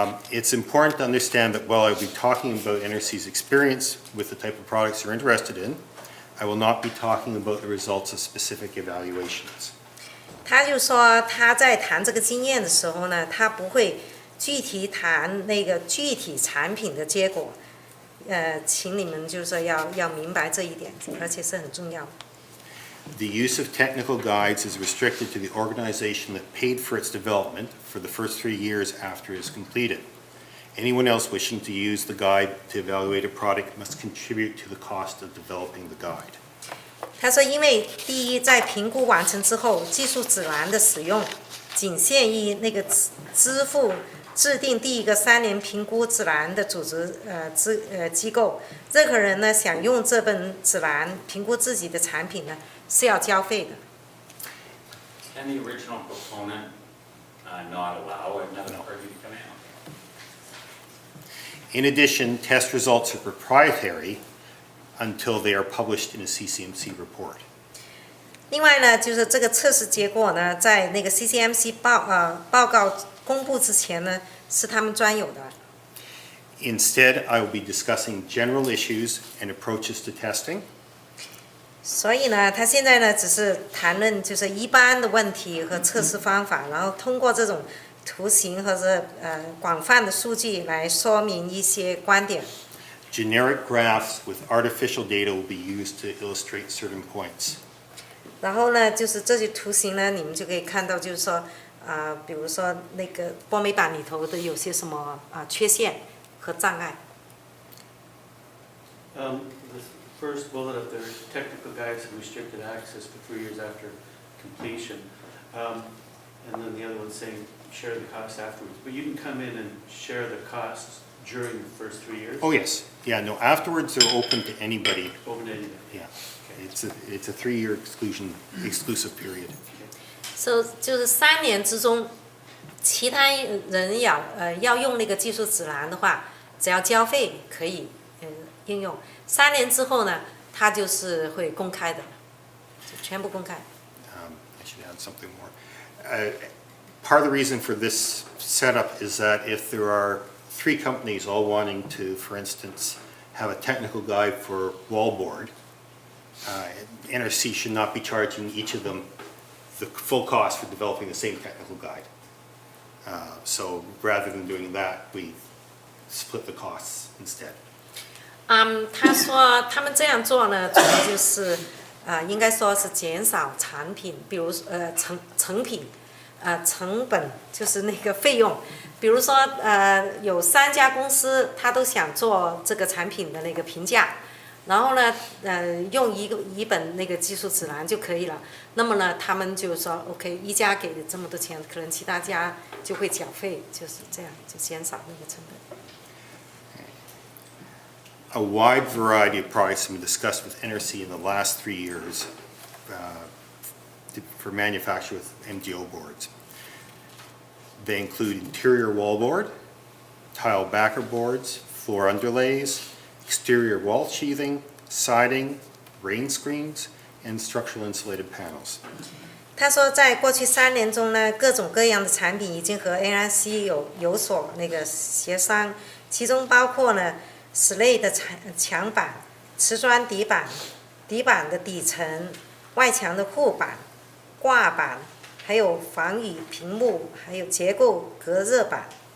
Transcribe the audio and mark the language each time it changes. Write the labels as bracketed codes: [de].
[en] It's important to understand that while I'll be talking about NRC's experience with the type of products you're interested in, I will not be talking about the results of specific evaluations. [zh] 他就说他在谈这个经验的时候呢，他不会具体谈那个具体产品的结果。请你们就是说要明白这一点，而且是很重要的。 [en] The use of technical guides is restricted to the organization that paid for its development for the first 3 years after it is completed. Anyone else wishing to use the guide to evaluate a product must contribute to the cost of developing the guide. [zh] 他说，因为第一，在评估完成之后，技术指南的使用仅限于那个支付制定第一个3年评估指南的组织机构。任何人呢想用这本指南评估自己的产品呢，是要交费的。 [en] Can the original proponent not allow another party to come in? In addition, test results are proprietary until they are published in a CCMC report. [zh] 另外呢，就是这个测试结果呢，在那个 CCMC 报告公布之前呢，是他们专有的。 [en] Instead, I will be discussing general issues and approaches to testing. [zh] 所以呢，他现在呢只是谈论就是一般的问题和测试方法，然后通过这种图形或者广泛的数据来说明一些观点。 [en] Generic graphs with artificial data will be used to illustrate certain points. [zh] 然后呢，就是这些图形呢，你们就可以看到，就是说，比如说那个波美版里头的有些什么缺陷和障碍。 [en] The first bullet up there, technical guides and restricted access for 3 years after completion. And then the other one saying share the costs afterwards. But you can come in and share the costs during the first 3 years? Oh, yes. Yeah, no, afterwards they're open to anybody. Open to anybody? Yeah. It's a 3-year exclusive period. [zh] So 就是3年之中，其他人要用那个技术指南的话，只要交费可以应用。 3年之后呢，它就是会公开的，全部公开。 [en] I should add something more. Part of the reason for this setup is that if there are 3 companies all wanting to, for instance, have a technical guide for wallboard, NRC should not be charging each of them the full cost for developing the same technical guide. So rather than doing that, we split the costs instead. [zh] 他说他们这样做呢，主要就是应该说是减少产品，比如成品成本就是那个费用。比如说有3家公司，他都想做这个产品的那个评价，然后呢用一本那个技术指南就可以了。那么呢，他们就说 OK， 一家给这么多钱，可能其他家就会缴费，就是这样，就减少那个成本。 [en] A wide variety of products have been discussed with NRC in the last 3 years for manufacture with MDO boards. They include interior wallboard, tile backer boards, floor underlays, exterior wall sheathing, siding, rain screens, and structural insulated panels. [zh] 他说，在过去3年中呢，各种各样的产品已经和 NRC 有所那个协商，其中包括呢室内的墙板、瓷砖底板、底板的底层、外墙的护板、挂板，还有防雨屏幕，还有结构隔热板。